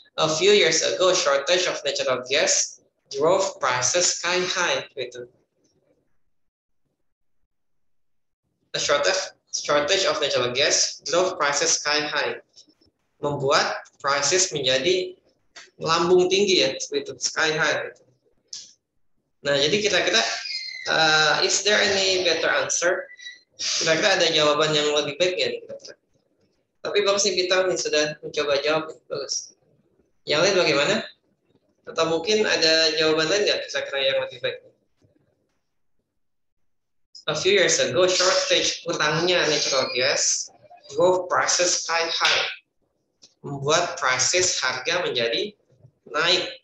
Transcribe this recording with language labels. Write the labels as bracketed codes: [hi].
[en] A few years ago, shortage of natural gas drove prices sky high. Gitu. A shortage of natural gas drove prices sky high. [id] Membuat prices menjadi lambung tinggi ya, seperti itu, sky high. Nah, jadi kira-kira [en] is there any better answer? [id] Kira-kira ada jawaban yang lebih baik ya? Kira-kira. Tapi bagus nih Bintang nih sudah mencoba jawab, bagus. Yang lain bagaimana? Atau mungkin ada jawaban lain nggak kira-kira yang lebih baik? [en] A few years ago, shortage kurangnya natural gas drove prices sky high, [id] membuat prices harga menjadi naik.